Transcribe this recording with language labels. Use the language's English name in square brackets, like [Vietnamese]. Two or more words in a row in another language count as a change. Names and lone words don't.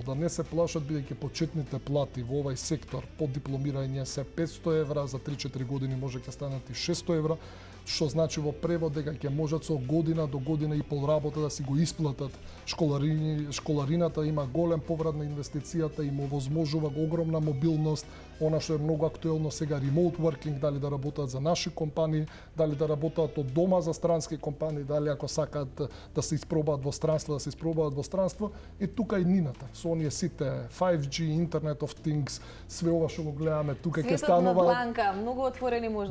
[Macedonian] Да не се плашат, бидејќи почетните плати во овај сектор по дипломирање се 500 евра, за 3-4 години може ќе станат и 600 евра, што значи во превод дека ќе можат со година до година и пол работа да си го исплатат школарината, има голем поврат на инвестицијата, им овозможува огромна мобилност, она што е многу актуелно сега, [English] remote working, [Macedonian] дали да работат за наши компании, дали да работат од дома за странски компании, дали ако сакаат да се испробаат во странство, и тука и нината. Со оние сите 5G, [English] Internet of Things, [Macedonian] све ова што го гледаме, тука ќе станува... Светот на дланка, многу отворени можности.